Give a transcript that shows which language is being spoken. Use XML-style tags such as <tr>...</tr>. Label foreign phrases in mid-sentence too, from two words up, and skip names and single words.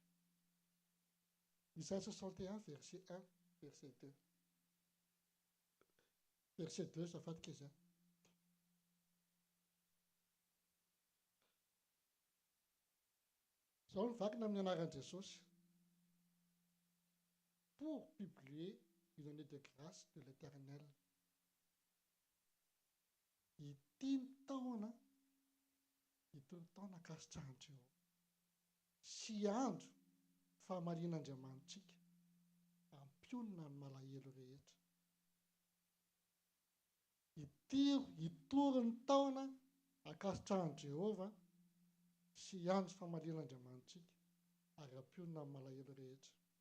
<fr>Isaïas 61 verset 1, verset 2. Verset 2,</fr> <mg>azafady kely. Izao no vakina amin'ny anaran'i Jesosy.</mg> <fr>Pour publier une année de grâce de l'Éternel.</fr> <mg>Itony taona kasitrahan-Jehova. Sy andro famalian'Andriamanitsika. Ampionina ny malahelo rehetra. Hitory ny taona akasitrahan'i Jehova sy andro famalian'Andriamanitsika ary ampionina ny malahelo rehetra.</mg>